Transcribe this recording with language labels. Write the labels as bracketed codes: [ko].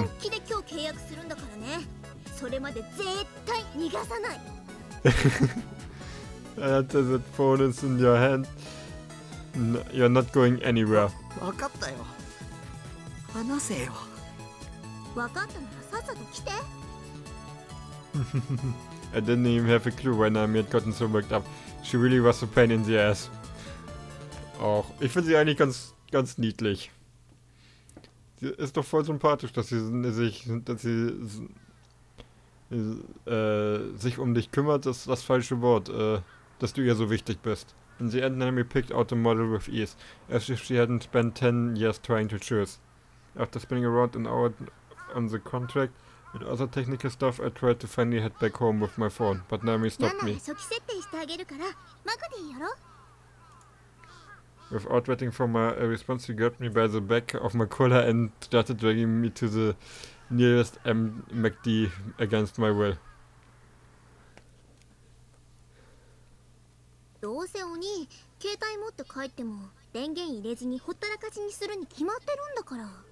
[ja] 本気で今日契約するんだからねそれまで絶対逃がさない [en] After the phone is in your hand, you're not going anywhere. [ja] 分かったよ話せよ分かったならさっさと来て [en] I didn't even have a clue when I had gotten so worked up. She really was a pain in the ass. [de] Auch, ich finde sie eigentlich ganz niedlich. Sie ist doch voll sympathisch, dass sie sich um dich kümmert, ist das falsche Wort, dass du ihr so wichtig bist. [en] And the enemy picked out the model with ease, as if she hadn't spent 10 years trying to choose. After spinning around an hour on the contract and other technical stuff, I tried to finally head back home with my phone, but Nami [ja] ナ [en] stopped [ja] ナが [en] me. [ja] 初期設定してあげるからマクディやろ [en] Without waiting for my response, she grabbed me by the back of my collar and started dragging me to the nearest McD against my will. [ja] どうせお兄携帯持って帰っても電源入れずにほったらかしにするに決まってるんだから